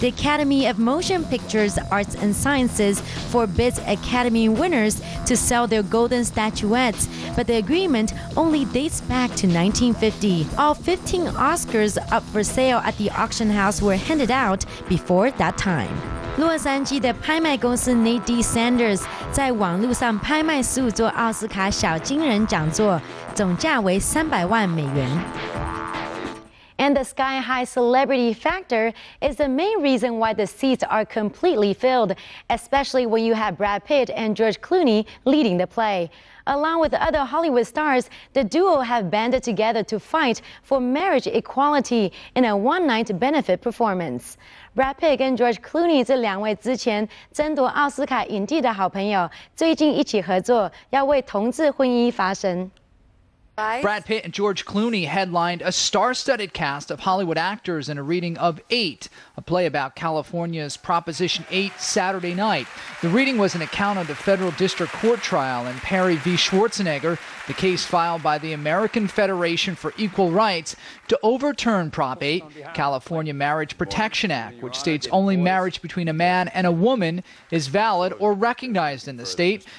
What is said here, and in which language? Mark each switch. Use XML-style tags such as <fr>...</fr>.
<en>The Academy of Motion Pictures Arts and Sciences forbids Academy winners to sell their golden statuettes, but the agreement only dates back to 1950. All 15 Oscars up for sale at the auction house were handed out before that time.</en> <zh>洛杉矶的拍卖公司 Nate D. Sanders 在网络上拍卖15座奥斯卡小金人讲座，总价为300万美元。</zh> <en>And the sky-high celebrity factor is the main reason why the seats are completely filled, especially when you have Brad Pitt and George Clooney leading the play. Along with other Hollywood stars, the duo have banded together to fight for marriage equality in a one-night benefit performance.</en> <zh>Brad Pitt 跟 George Clooney 这2位之前争夺奥斯卡影帝的好朋友，最近一起合作，要为同志婚姻发声。</zh> <en>Brad Pitt and George Clooney headlined a star-studded cast of Hollywood actors in a reading of 8, a play about California's Proposition 8 Saturday night. The reading was an account of the federal district court trial in Perry v. Schwarzenegger, the case filed by the American Federation for Equal Rights to overturn Prop 8, California Marriage Protection Act, which states only marriage between a man and a woman is valid or recognized in the state.</en>